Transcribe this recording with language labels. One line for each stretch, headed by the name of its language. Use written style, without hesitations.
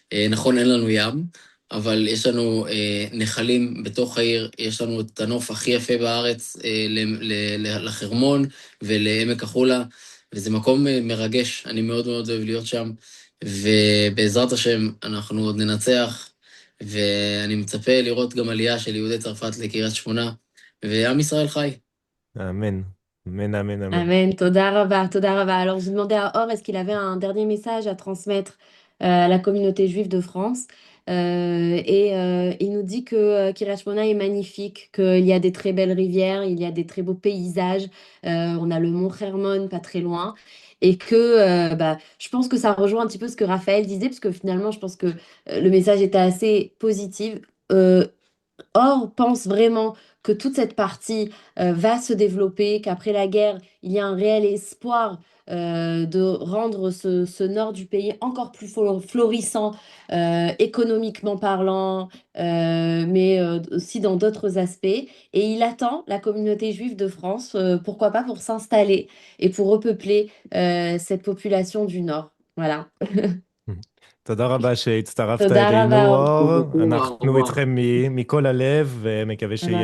Hebrew: נכון, אין לנו ים, אבל יש לנו נחלים בתוך העיר, יש לנו את הנוף הכי יפה בארץ לחרמון ולעמק החולה, וזה מקום מרגש, אני מאוד מאוד אוהב להיות שם, ובעזרת השם אנחנו עוד ננצח, ואני מצפה לראות גם עלייה של יהודי צרפת לקריית שמונה, ועם ישראל חי. אמן, אמן, אמן, אמן. Amen, Toda Rabba, Toda Rabba.
French: Alors, je demandais à Or, est-ce qu'il avait un dernier message à transmettre à la communauté juive de France? Il nous dit que Kiryat Shmona est magnifique, qu'il y a des très belles rivières, il y a des très beaux paysages. On a le mont Hermon pas très loin. Et que je pense que ça rejoint un petit peu ce que Raphaël disait, parce que finalement, je pense que le message était assez positif. Or pense vraiment que toute cette partie va se développer, qu'après la guerre, il y a un réel espoir de rendre ce nord du pays encore plus florissant, économiquement parlant, mais aussi dans d'autres aspects. Et il attend la communauté juive de France, pourquoi pas pour s'installer et pour repeupler cette population du nord. Voilà.
Hebrew: תודה רבה שהצטרפת תודה אלינו, רבה, אור. אור. אנחנו איתכם מכל הלב, ומקווה שיהיה